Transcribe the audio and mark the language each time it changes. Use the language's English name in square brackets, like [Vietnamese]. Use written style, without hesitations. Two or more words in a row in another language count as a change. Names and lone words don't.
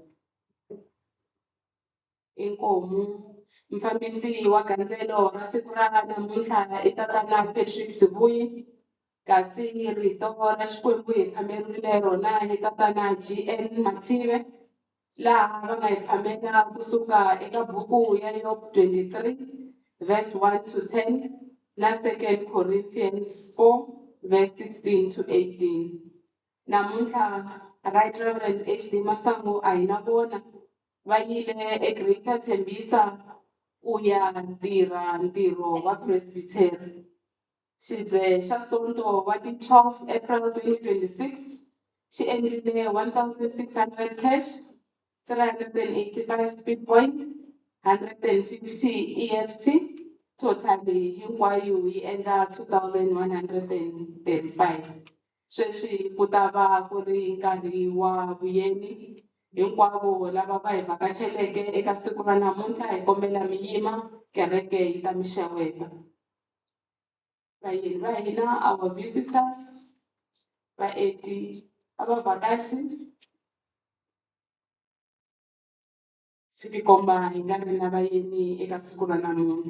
[Tsonga] Inkomu mfambisi wa gandzelo ra siku ra namuntlha i tatana Patrick Sibuyi kasi rito ra Xikwembu hi phamerile rona hi tatana GN Mathive laha va nga hi phamela kusuka eka buku ya Job 23 [English] verse 1 to 10 [Tsonga] na 2 Corinthians 4 [English] verse 16 to 18. [Tsonga] Namuntlha Right Reverend HD Masangu a hi na vona va yile eGreater Tembisa ku ya tirha ntirho wa Presbytery. Xibye xa Sonto wa ti 12 April 2026 xi endlile 1,600 cash, 385 [English] speed point, [Tsonga] 150 EFT, totally hinkwayo yi endla 2,135. Sweswi ku ta va ku ri nkarhi wa vuyeni. Hinkwavo lava va hi vhakacheleke eka siku ra namuntlha hi kombela mi yima kereke yi ta mi xeweta. Vayeni va hina, [English] our visitors, [Tsonga] vaeti, abavhakachi, swi tikomba hi nga ri na vayeni eka siku ra namuntlha.